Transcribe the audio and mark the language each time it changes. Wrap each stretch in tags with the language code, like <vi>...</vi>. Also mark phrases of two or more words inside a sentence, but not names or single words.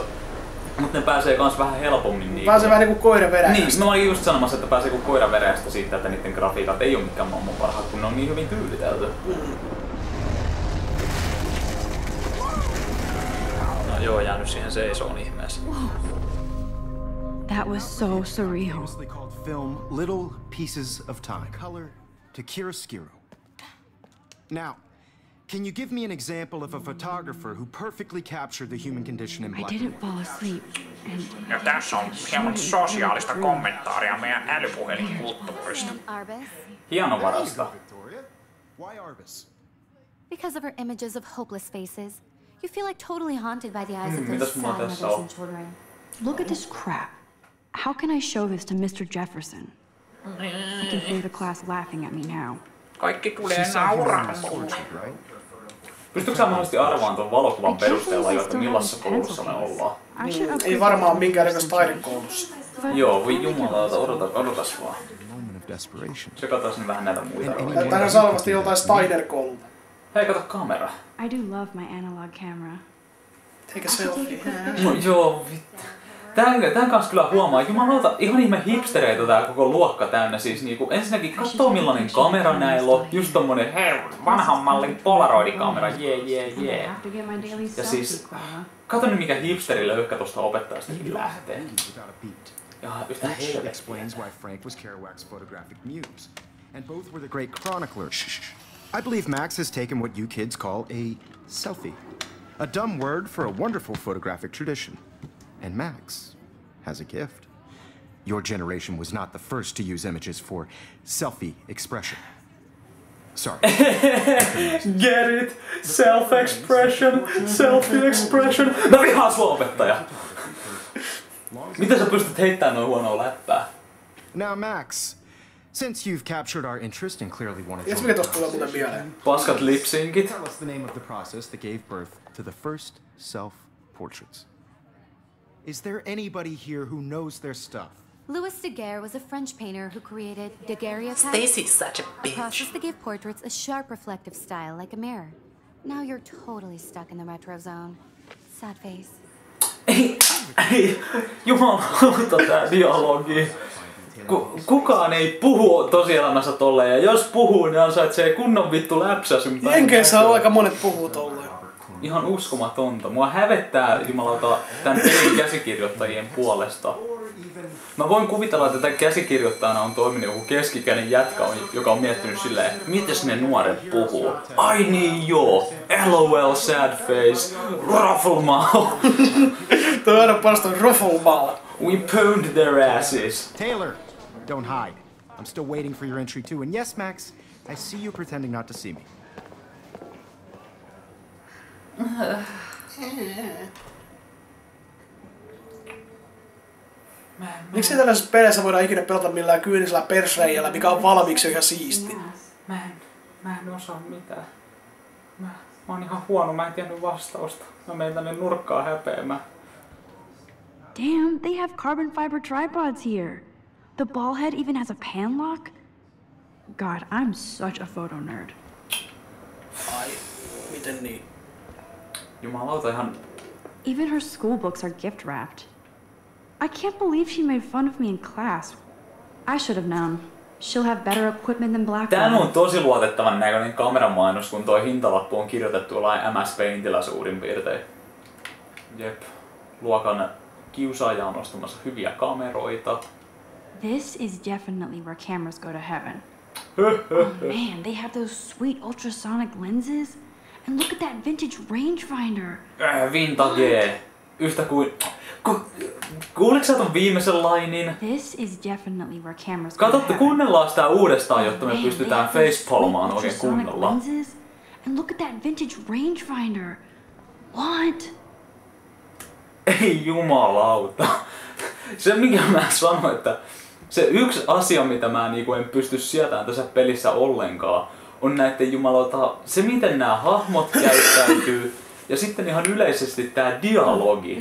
<fi>Mutta ne pääsee kans vähän helpommin Pääsee vähän niinku koiran veräjästä. Niin, mä olin just sanomassa, että pääsee kuin koiran veräjästä siitä, että niiden grafiikat ei oo mikään maailman parhaat, kun ne on niin hyvin tyylitelty. No joo, jäänyt siihen seisoon ihmeessä.</fi> <en>That was so surreal. Famously called film Little Pieces of Time. Color to chiaroscuro. Now, can you give me an example of a photographer who perfectly captured the human condition in black? I didn't fall asleep, and</en> <fi>Ja tässä on hieman sosiaalista kommentaaria meidän älypuhelinkulttuurista. Hienovarasta.</fi> <en>Victoria, why Arbus? Because of her images of hopeless faces, you feel like totally haunted by the eyes of</en> <fi>mitäs</fi> <en>those</en> <fi>mulla</fi> <en>sad</en> <fi>tässä</fi> <en>mothers</en> <fi>on?</fi> <en>and children. look at this crap. How can I show this to Mr. Jefferson? I can hear the class laughing at me now.</en> <fi>Kaikki tulee nauramaan. Pystytkö sä mahdollisesti arvaamaan tuon valokuvan perusteella jo, että millaisessa koulussa me ollaan? Ei varmaan minkäännäköistä taidekoulussa. Joo, voi jumalauta, odotas vaan. Se katsoisin vähän näitä muita rooleja. Tää on salvasti joltain Steiner-koululta. Hei, kato kamera.</fi> <en>I do love my analog camera. Take a selfie.</en> <fi>No joo, vittu. Tän kanssa kyllä huomaa, jumalauta, ihan ihme hipstereitä tää koko luokka täynnä. Siis niinku, ensinnäkin katsoo millainen kamera näillä on. Just tommonen vanhan mallin polaroidikamera, jee. Ja siis, kato nyt mikä hipsterilöyhkä tosta opettajastakin lähtee. Ja yhtä helvettiä.</fi> <en>Explains why Frank was Kerouac's photographic muse, and both were the great chroniclers. I believe Max has taken what you kids call a selfie, a dumb word for a wonderful photographic tradition. And Max has a gift. Your generation was not the first to use images for selfie expression. Sorry. Get it? Self-expression, selfie-expression.</en> <fi>Mä vihaan sua, opettaja! Miten sä pystyt heittämään noin huonoa läppää?</fi> <en>Now, Max, since you've captured our interest and clearly wanted</en> <fi>Tiedätkö mikä tosta tulee muuten mieleen? Paskat lipsinkit.</fi> <en>tell us the name of the process that gave birth to the first self-portraits. Is there anybody here who knows their stuff? Louis Daguerre was a French painter who created daguerreotypes, Stacy's such a a bitch. process that gave portraits a sharp reflective style like a mirror. Now you're totally stuck in the retro zone. Sad face.</en> <fi>Ei, jumalauta tää dialogi. Kukaan ei puhu tosielämässä tolleen, ja jos puhuu, niin ansaitsee kunnon vittu läpsäsyn. Jenkeissä on aika monet puhuu tolleen. Ihan uskomatonta. Mua hävettää jumalauta tän pelin käsikirjoittajien puolesta. Mä voin kuvitella, että tämän käsikirjoittajana on toiminut joku keskikäinen jätkä, joka on miettinyt silleen, mites ne nuoret puhuu. Ai niin joo, LOL</fi> <en>sad face,</en> <fi>rufflemouth. Toi on aina parasta rufflemouth.</fi> <en>We pwned their asses. Taylor, don't hide. I'm still waiting for your entry too. And yes, Max, I see you pretending not to see me.</en> <fi>Miksi tällaisessa peleissä voidaan ikinä pelata millään kyynisellä persreijällä, mikä on valmiiksi ihan siisti? Mä en osaa mitään. Mä oon ihan huono, mä en tiennyt vastausta. Mä menen tänne nurkkaan häpeämään.</fi> <en>Damn, they have carbon fiber tripods here. The ball head even has a pan lock. God, I'm such a photo nerd.</en> <fi>Ai, miten niin? Jumalauta ihan...</fi> <en>Even her school books are gift wrapped. I can't believe she made fun of me in class. I should have known. She'll have better equipment than Black.</en> <fi>Tää on tosi luotettavan näköinen kameramainos, kun toi hintalappu on kirjoitettu jollain MS Paintilla suurin piirtein. Jep. Luokan kiusaaja on ostamassa hyviä kameroita.</fi> <en>This is definitely where cameras go to heaven. Oh man, they have those sweet ultrasonic lenses. And look at that vintage rangefinder.</en> <fi>Vintage. Yhtä kuin... Kuuliko sä ton viimeisen lainin?</fi> <en>This is definitely where cameras go to</en> <fi>Katsotte,</fi> <en>heaven.</en> <fi>kuunnellaan sitä uudestaan, jotta me pystytään facepalmaan oikein</fi> <en>ultrasonic</en> <fi>kunnolla.</fi> <en>lenses. And look at that vintage rangefinder. What?</en> <fi>Ei jumalauta. Se mikä mä sanoin, että se yksi asia mitä mä niinku en pysty sietämään tässä pelissä ollenkaan on näitten jumalauta, se miten nämä hahmot käyttäytyy ja sitten ihan yleisesti tää dialogi.</fi>